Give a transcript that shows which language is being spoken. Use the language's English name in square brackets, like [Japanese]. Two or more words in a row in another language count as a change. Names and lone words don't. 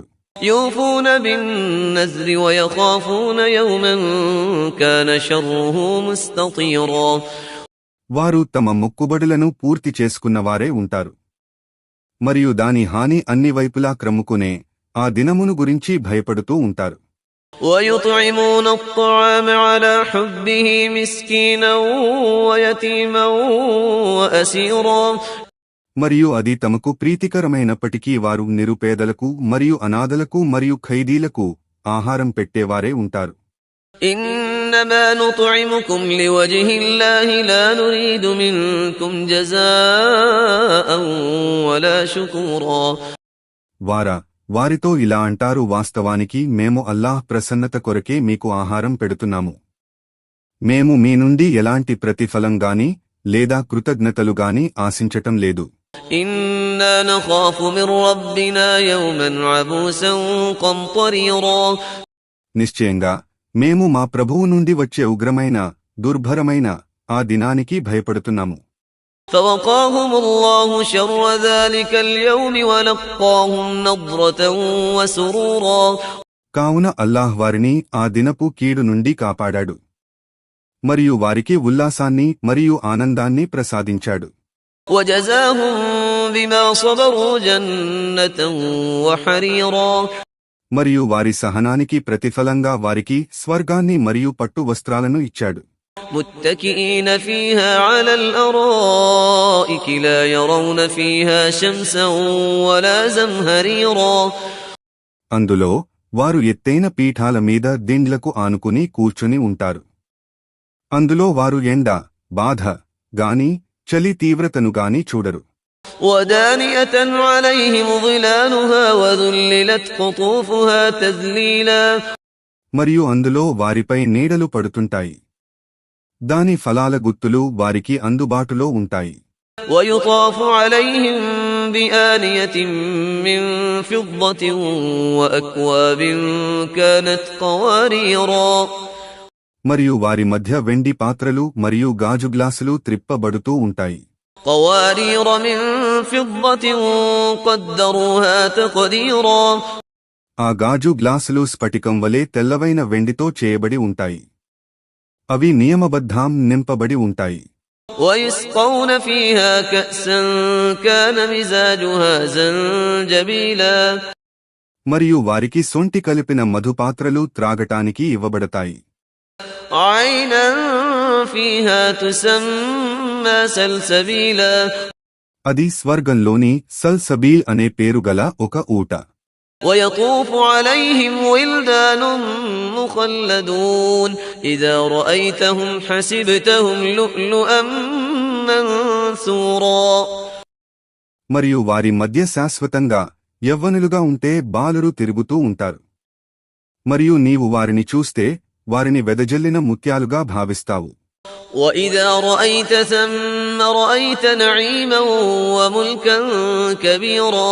[Arabic] يوفون بالنذر ويخافون يوما كان شره مستطيرا. [Telugu] వారు తమ మొక్కుబడులను పూర్తి చేసుకున్నవారే ఉంటారు, మరియు దాని హాని అన్ని వైపులా క్రమ్ముకునే ఆ దినమును గురించి భయపడుతూ ఉంటారు. [Arabic] وَيُطْعِمُونَ الطَّعَامَ عَلَى حُبِّهِ مِسْكِينًا وَيَتِيمًا وَأَسِيرًا. [Telugu] మరియు అది తమకు ప్రీతికరమైనప్పటికీ వారు నిరుపేదలకు మరియు అనాథలకు మరియు ఖైదీలకు ఆహారం పెట్టేవారే ఉంటారు. [Arabic] إِنَّمَا نُطْعِمُكُمْ لِوَجْهِ اللَّهِ لَا نُرِيدُ مِنكُمْ جَزَاءً وَلَا شُكُورًا. [Telugu] వారితో ఇలా అంటారు, వాస్తవానికి మేము అల్లాహ్ ప్రసన్నత కొరకే మీకు ఆహారం పెడుతున్నాము. మేము మీ నుండి ఎలాంటి ప్రతిఫలం గాని లేదా కృతజ్ఞతలు గాని ఆశించటం లేదు. [Arabic] إنا نخاف من ربنا يوما عبوسا قمطريرا. [Telugu] నిశ్చయంగా మేము మా ప్రభువు నుండి వచ్చే ఉగ్రమైన, దుర్భరమైన ఆ దినానికి భయపడుతున్నాము. [Arabic] فوقاهم الله شر ذلك اليوم ولقاهم نضرة وسرورا. [Telugu] కావున అల్లాహ్ వారిని ఆ దినపు కీడు నుండి కాపాడాడు, మరియు వారికి ఉల్లాసాన్ని మరియు ఆనందాన్ని ప్రసాదించాడు. [Arabic] وجزاهم بما صبروا جنة وحريرا. [Telugu] మరియు వారి సహనానికి ప్రతిఫలంగా వారికి స్వర్గాన్ని మరియు పట్టు వస్త్రాలను ఇచ్చాడు. [Arabic] متكئين فيها على الأرائك لا يرون فيها شمسا ولا زمهريرا. [Telugu] అందులో వారు ఎత్తైన పీఠాల మీద దిండ్లకు ఆనుకుని కూర్చుని ఉంటారు. అందులో వారు ఎండ, బాధ గాని చలి తీవ్రతను గాని చూడరు. [Arabic] ودانية عليهم ظلالها وذللت قطوفها تذليلا. [Telugu] మరియు అందులో వారిపై నీడలు పడుతుంటాయి, దాని ఫలాల గుత్తులు వారికి అందుబాటులో ఉంటాయి. [Arabic] ويطاف عليهم بآنية من فضة وأكواب كانت قواريرا. [Telugu] మరియు వారి మధ్య వెండి పాత్రలు మరియు గాజు గ్లాసులు త్రిప్పబడుతూ ఉంటాయి. [Arabic] قوارير من فضة قدروها تقديرا [Telugu] ఆ గాజు గ్లాసులు స్ఫటికం వలె తెల్లవైన వెండితో చేయబడి ఉంటాయి. అవి నియమబద్ధాం నింపబడి ఉంటాయి. [Arabic] ويسقون فيها كأسا كان مزاجها زنجبيلا [Telugu] మరియు వారికి సొంటి కలిపిన మధుపాత్రలు త్రాగటానికి ఇవ్వబడతాయి. [Arabic] عينا فيها تسمى سلسبيلا [Telugu] అది స్వర్గంలోని సల్సబీల్ అనే పేరుగల ఒక ఊట. [Arabic] ويطوف عليهم ولدان مخلدون إذا رأيتهم حسبتهم لؤلؤا منثورا [Telugu] మరియు వారి మధ్య శాశ్వతంగా యవ్వనులుగా ఉంటే బాలురు తిరుగుతూ ఉంటారు. మరియు నీవు వారిని చూస్తే వారిని వెదజల్లిన ముత్యాలుగా భావిస్తావు. [Arabic] وإذا رأيت ثم رأيت نعيما وملكا كبيرا